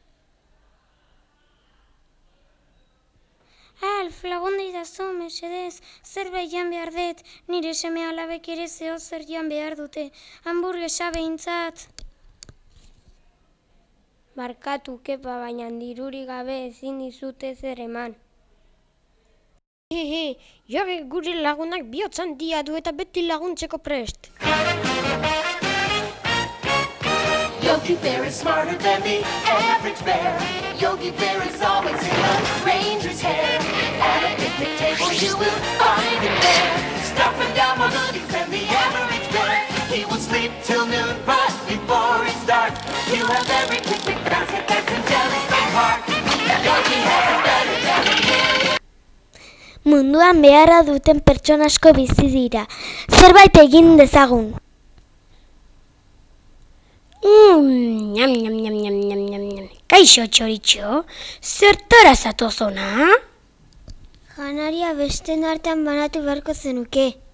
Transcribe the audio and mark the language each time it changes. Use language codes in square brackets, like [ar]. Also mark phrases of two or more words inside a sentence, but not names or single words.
[eu] Alf, lagundu idazu, mesedez, zerbait jan behar dut, nire seme alabek ere zeozer jan behar dute, hamburguesa behintzat. Barkatu, Kepa, baina dirurik gabe ezin dizute zer eman. Jogek gure lagunak bihotz handia du eta beti laguntzeko prest. [en] Yogi Bear is smarter than the average bear. Yogi Bear is always in a ranger's hair. At a picnic table you will find him there. Stuffing down more goodies than the average bear. He will sleep till noon, but before it's dark, he'll have every picnic basket that's in Jellystone Park. Yogi has it better than a kid. [eu] Munduan beharra duten pertsona asko bizi dira. Zerbait egin dezagun. Kaixo, txoritxo, zertara zatozona? Janaria besten artean banatu beharko zenuke.